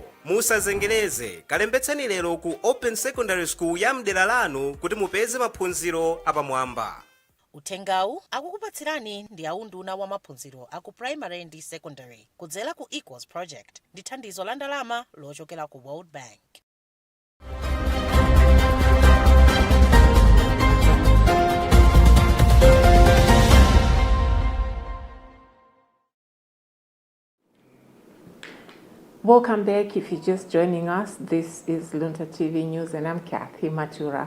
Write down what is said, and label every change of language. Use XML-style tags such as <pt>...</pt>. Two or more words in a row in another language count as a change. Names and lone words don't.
<ny>Musazengereze, kalembetseni lero ku</ny> <en>open secondary school</en> <ny>ya mdera lanu kuti mupeze maphunziro apamwamba. Uthengawu akukupatsirani ndi aunduna wa maphunziro aku primary ndi secondary kudzera ku Equals Project ndi thandizo la ndalama lochokera ku World Bank.</ny> <en>Welcome back. If you're just joining us, this is Luntha TV News and I'm Kathy Matura.</en>